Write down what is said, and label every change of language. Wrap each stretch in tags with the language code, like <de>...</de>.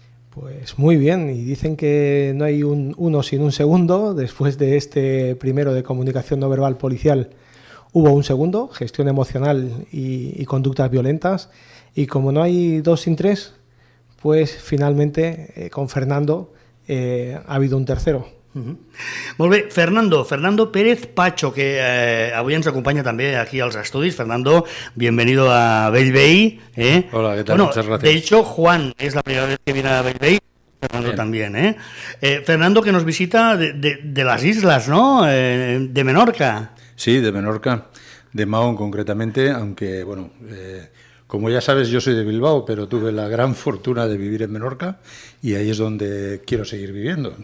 <es>Pues muy bien, y dicen que no hay uno sin un segundo. Después de este primero de comunicación no verbal policial hubo un segundo, gestión emocional y conductas violentas, y como no hay dos sin tres, pues finalmente con Fernando ha habido un tercero.</es> <ca>Molt bé, Fernando Pérez Pacho, que avui ens acompaña també aquí als estudis.</ca> <es>Fernando, bienvenido a Bellvei. Hola, ¿qué tal? Bueno, muchas gracias. De hecho, Juan es la primera vez que viene a Bellvei, Fernando bien. También. Fernando, que nos visita de las islas, ¿no? De Menorca. Sí, de Menorca, de Mahón concretamente, aunque, bueno, como ya sabes, yo soy de Bilbao, pero tuve la gran fortuna de vivir en Menorca y ahí es donde quiero seguir viviendo.</es>